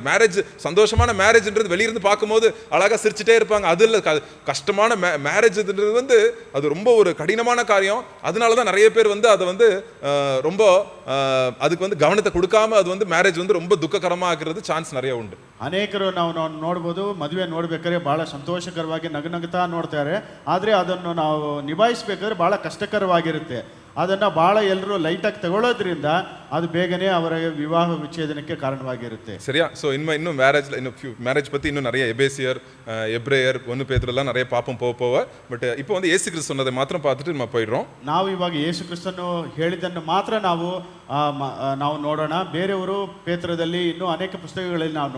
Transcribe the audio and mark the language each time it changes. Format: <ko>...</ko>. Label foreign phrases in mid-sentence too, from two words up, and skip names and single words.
<ta>மேரேஜ், சந்தோஷமான மேரேஜ்ன்றது வெளியிருந்து பார்க்கும்போது அழகா சிரிச்சுட்டே இருப்பாங்க. அது இல்லை, கஷ்டமான மேரேஜ்ன்றது வந்து அது ரொம்ப ஒரு கடினமான காரியம். அதனாலதான் நிறைய பேர் வந்து அதை வந்து ரொம்ப அதுக்கு வந்து கவனத்தை கொடுக்காம அது வந்து மேரேஜ் வந்து ரொம்ப துக்ககரமா ஆகிறது சான்ஸ் நிறைய உண்டு.</ta> <kn>ಅನೇಕರು ನಾವು ನೋಡ್ಬೋದು, ಮದುವೆ ನೋಡ್ಬೇಕಾದ್ರೆ ಬಹಳ ಸಂತೋಷಕರವಾಗಿ ನಗುತ್ತಾ ನೋಡ್ತಾರೆ. ಆದರೆ ಅದನ್ನು ನಾವು ನಿಭಾಯಿಸಬೇಕಾದ್ರೆ ಬಹಳ ಕಷ್ಟಕರವಾಗಿರುತ್ತೆ. ಅದನ್ನು ಭಾಳ ಎಲ್ಲರೂ ಲೈಟಾಗಿ ತಗೊಳ್ಳೋದ್ರಿಂದ ಅದು ಬೇಗನೆ ಅವರ ವಿವಾಹ ವಿಚ್ಛೇದನಕ್ಕೆ ಕಾರಣವಾಗಿರುತ್ತೆ.</kn> <ta>சரியா? ஸோ இன்னும் மேரேஜ் பற்றி இன்னும் நிறைய எபேசியர், எப்ரேயர், 1 பேதுருலாம் நிறைய பார்ப்போம் போக. பட் இப்போ வந்து இயேசு கிறிஸ்து சொன்னதை மாத்திரம் பார்த்துட்டு நம்ம போயிடுறோம்.</ta> <kn>ನಾವು ಇವಾಗ ಯೇಸು ಕ್ರಿಸ್ತನು ಹೇಳಿದ್ದನ್ನು ಮಾತ್ರ ನಾವು ನೋಡೋಣ. ಬೇರೆಯವರು ಪೇತ್ರದಲ್ಲಿ ಇನ್ನೂ ಅನೇಕ ಪುಸ್ತಕಗಳಲ್ಲಿ ನಾವು</kn>